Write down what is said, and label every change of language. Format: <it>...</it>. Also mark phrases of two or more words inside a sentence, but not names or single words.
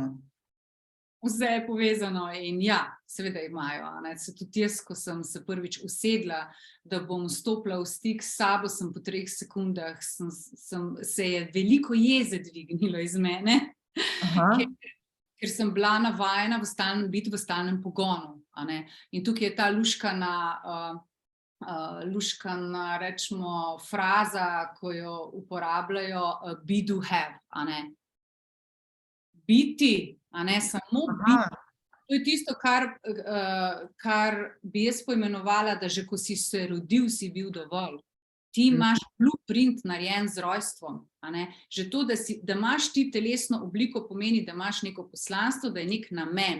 <sl>Vse je povezano in ja, seveda imajo, ne, se tudi jaz, ko sem se prvič usedla, da bom stopila v stik s sabo, sem po 3 sekundah, se je veliko jeze dvignilo iz mene. Ker sem bila navajena biti v stalnem pogonu, a ne. In tukaj je ta luškana, rečemo, fraza, ko jo uporabljajo,</sl> <en>be, do, have,</en> <sl>a ne. Biti, a ne, samo biti. To je tisto, kar bi jaz poimenovala, da že ko si se rodil, si bil dovolj. ti imaš blueprint narejen z rojstvom. A ne? Že to, da imaš ti telesno obliko, pomeni, da imaš neko poslanstvo, da je nek namen.</sl>